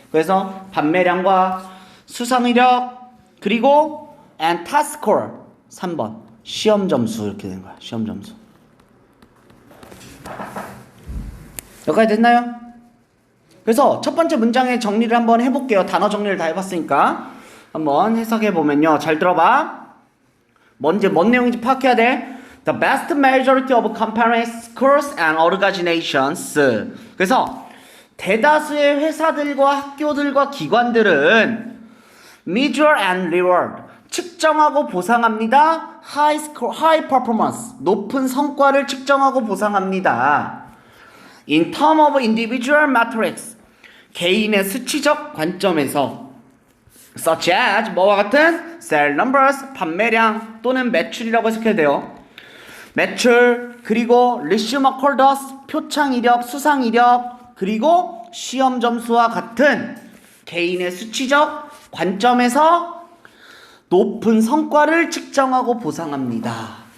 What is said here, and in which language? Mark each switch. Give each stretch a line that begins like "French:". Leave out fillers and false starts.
Korean: 그래서 판매량과 수상 이력 그리고
English: and test score
Korean: 3번 시험 점수 이렇게 되는 거야. 시험 점수. 여기까지 됐나요? 그래서 첫 번째 문장의 정리를 한번 해볼게요. 단어 정리를 다 해봤으니까 한번 해석해보면요. 잘 들어봐. 뭔 내용인지 파악해야 돼.
English: The vast majority of companies, schools and organizations.
Korean: 그래서 대다수의 회사들과 학교들과 기관들은
English: measure and reward.
Korean: 측정하고 보상합니다.
English: high performance.
Korean: 높은 성과를 측정하고 보상합니다.
English: In terms of individual metrics.
Korean: 개인의 수치적 관점에서
English: such as
Korean: 뭐와 같은
English: sale numbers
Korean: 판매량 또는 매출이라고 해석해야 돼요. 매출 그리고
English: resume accordance
Korean: 표창 이력 수상 이력 그리고 시험 점수와 같은 개인의 수치적 관점에서 높은 성과를 측정하고 보상합니다.